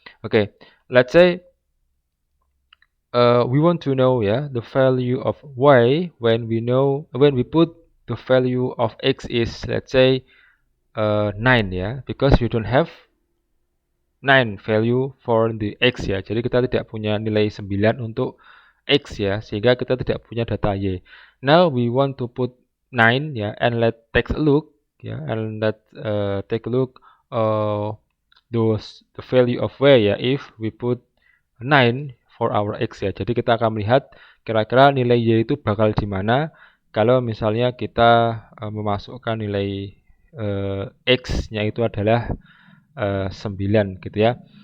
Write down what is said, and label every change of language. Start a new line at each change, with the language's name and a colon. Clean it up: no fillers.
English: Okay, let's say we want to know the value of y when we put the value of x is, let's say 9 because we don't have 9 value for the x ya.
Indonesian: Jadi kita tidak punya nilai 9 untuk x ya, sehingga kita tidak punya data y.
English: Now we want to put 9 and let's take a look and let's take a look the value of y if we put 9 for our x ya.
Indonesian: Jadi kita akan melihat kira-kira nilai y itu bakal di mana kalau misalnya kita memasukkan nilai x-nya itu adalah 9 gitu ya.